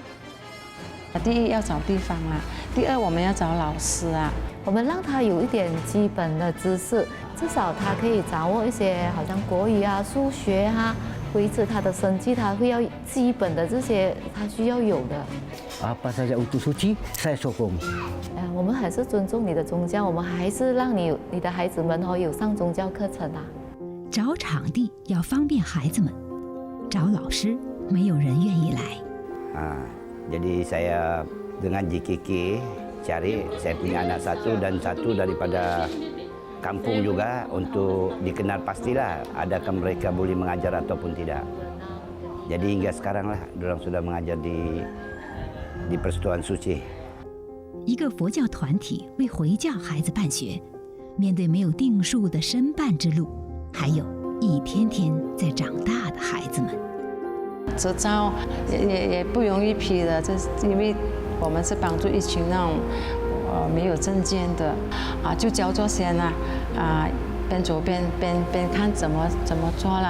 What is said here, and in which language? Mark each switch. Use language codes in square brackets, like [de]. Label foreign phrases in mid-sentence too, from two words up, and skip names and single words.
[zh] 第一要找地方啊，第二我们要找老师啊。我们让他有一点基本的知识，至少他可以掌握一些好像国语啊、数学啊，维持他的生计，他会要基本的这些他需要有的。 [ms] Apa saja untuk suci, saya sokong. [zh] 我们还是尊重你的宗教，我们还是让你的孩子们有上宗教课程啊。找场地要方便孩子们，找老师没有人愿意来。 [ms] Jadi saya dengan JKK cari saya punya anak satu dan satu daripada kampung juga untuk dikenal pastilah adakah mereka boleh mengajar ataupun tidak. Jadi hingga sekarang lah dorang sudah mengajar di Persatuan Suci. [zh] 一个佛教团体为回教孩子办学，面对没有定数的申办之路，还有一天天在长大的孩子们。执照也不容易批的，这是因为我们是帮助一群那种没有证件的就交作先边走边看怎么做了。